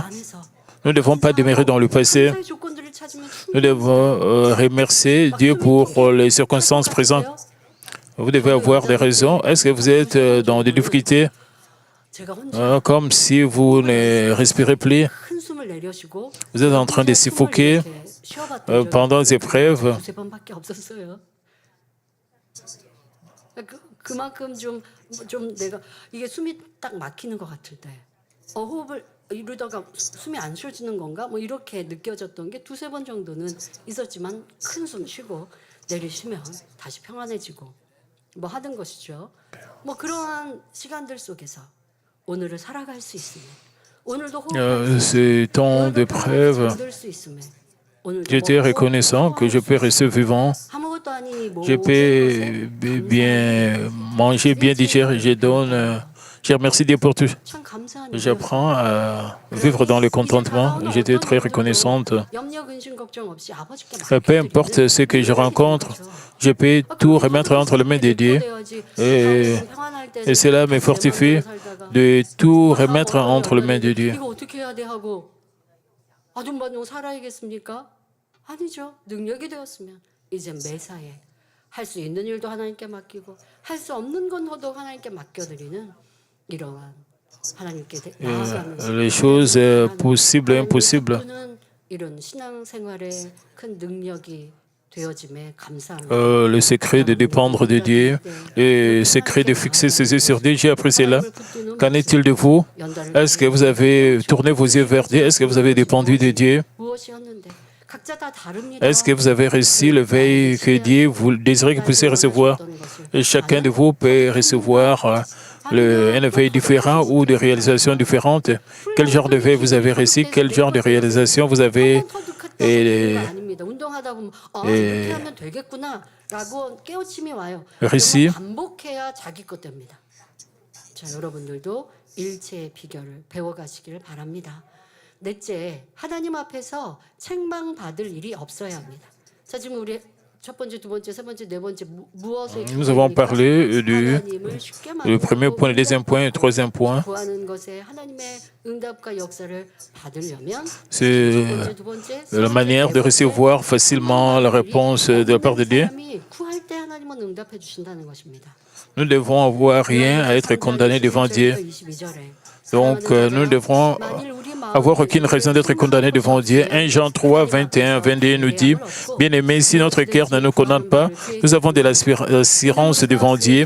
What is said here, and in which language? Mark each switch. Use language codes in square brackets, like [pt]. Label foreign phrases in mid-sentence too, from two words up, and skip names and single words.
[fr] Nous ne devons pas demeurer dans le passé. Nous devons remercier Dieu pour les circonstances présentes. Vous devez avoir des raisons. Est-ce que vous êtes dans des difficultés, comme si vous ne respirez plus? Vous êtes en train de suffoquer pendant les épreuves. [ko] 그만큼 좀 내가 이게 숨이 딱 막히는 것 같을 때 호흡을 이러다가 숨이 안 쉬어지는 건가? 뭐 이렇게 느껴졌던 게 2-3번 정도는 있었지만 큰 숨 쉬고 내리시면 다시 평안해지고 뭐 하는 것이죠. 뭐 그러한 시간들 속에서 오늘을 살아갈 수 있으면 오늘도 호흡할 수 [fr] Ces [ko] 있으면 [fr] temps [ko] 오늘도 [fr] d'épreuve, [ko] 잠들 수 있으면 오늘도 [fr] j'étais [ko] 먹고 [fr] reconnaissant que je peux rester vivant. [ko] 아무것도 아닌 [fr] Je [ko] 모든 [fr] peux [ko] 것에 [fr] bien manger, bien digérer. Je remercie Dieu pour tout. [ko] 참 감사한 [fr] J'apprends à vivre dans le contentement. J'étais très reconnaissante. [ko] 염려 근심 걱정 없이 아버지께 [fr] Peu importe ce que je rencontre, je peux tout remettre entre les mains de Dieu. Et cela me fortifie de tout remettre entre les mains de Dieu. [ko] 이거 어떻게 해야 돼 하고 아둥바둥 살아야겠습니까? 아니죠. 능력이 되었으면 이제 매사에 할 수 있는 일도 하나님께 맡기고 할 수 없는 건도 하나님께 맡겨드리는 이러한 하나님께 나아가면서 [fr] Les choses possibles et impossibles. [ko] 이런 신앙생활의 큰 능력이 되어짐에 감사합니다. [fr] Le secret de dépendre de Dieu, le secret de fixer ses yeux sur Dieu, j'ai appris cela. Qu'en est-il de vous? Est-ce que vous avez tourné vos yeux vers Dieu? Est-ce que vous avez dépendu de Dieu? [ko] 무엇이었는데 각자 다 다릅니다. [fr] Est-ce que vous avez reçu le veille que Dieu vous désirez que vous puissiez recevoir? Et chacun de vous peut recevoir un éveil différent ou des réalisations différentes. Quel genre de veille vous avez reçu? Quel genre de réalisation vous avez [ko] 아닙니다. 운동하다 보면 이렇게 하면 되겠구나라고 깨우침이 와요. [fr] reçu? [ko] 반복해야 자기 것 됩니다. 자, 여러분들도 일체의 비결을 배워가시기를 바랍니다. 넷째, 하나님 앞에서 책망받을 일이 없어야 합니다. 자, 지금 우리 첫 번째, 두 번째, 세 번째, 네 번째 무엇에 [fr] Nous avons parlé du premier point, le deuxième point et le troisième point. [ko] 구하는 것에 하나님의 응답과 역사를 받으려면 [fr] C'est [ko] 첫 번째, 두 번째, 세 [fr] la [ko] 번째, [fr] manière [ko] 네 [fr] de [ko] 번째 [fr] recevoir facilement la réponse de la part de Dieu. [ko] 사람이 구할 때 하나님은 응답해 주신다는 것입니다. [fr] Nous ne devons avoir rien à être condamnés devant Dieu. Donc, nous devrons avoir aucune raison d'être condamnés devant Dieu. 1 Jean 3, 21, 22 nous dit, « Bien-aimés, si notre cœur ne nous condamne pas, nous avons de l'assurance devant Dieu.